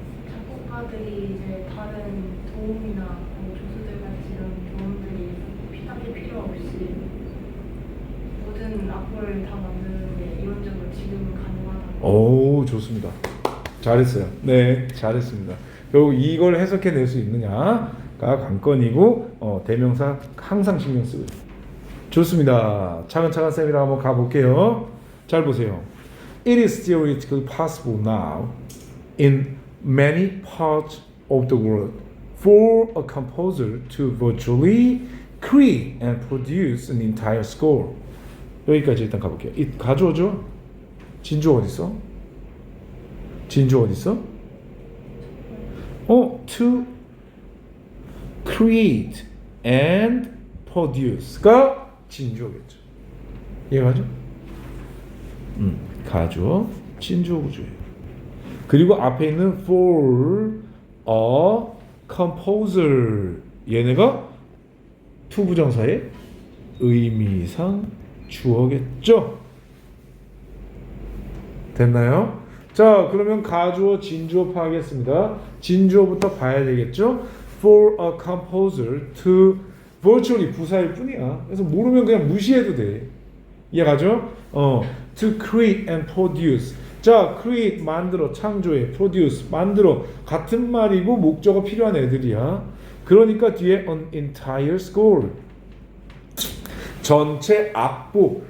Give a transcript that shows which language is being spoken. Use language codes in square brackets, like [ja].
[ko] 작곡가들이 이제 다른 도움이나 조수들 같이 이런 도움들이 하기 필요 없이 모든 악보를 다 만드는데 이론적으로 지금은 가능하다. 오, 좋습니다. 잘했어요. 네, 잘했습니다. 결국 이걸 해석해낼 수 있느냐가 관건이고 대명사 항상 신경 쓰고 있어요. 좋습니다. 차근차근 쌤이랑 한번 가볼게요. 잘 보세요. [en] It is theoretically possible now in many parts of the world for a composer to virtually create and produce an entire score. [ko] 여기까지 일단 가볼게요. it 가져오죠? 진주 어딨어? 진주 어딨어? [en] to create and produce [ko] 가 진주어겠죠. 이해가죠? 가주어, 진주어 구조예요. 그리고 앞에 있는 [en] for a composer [ko] 얘네가 투부정사의 의미상 주어겠죠. 됐나요? 자, 그러면 가주어, 진주어 파하겠습니다. 진주어부터 봐야 되겠죠? [en] For a composer to virtually [ko] 부사일 뿐이야. 그래서 모르면 그냥 무시해도 돼. 이해가죠? [en] To create and produce. [ko] 자, create 만들어, 창조해, produce 만들어, 같은 말이고 목적어 필요한 애들이야. 그러니까 뒤에 [en] an entire score, [ko] 전체 악보.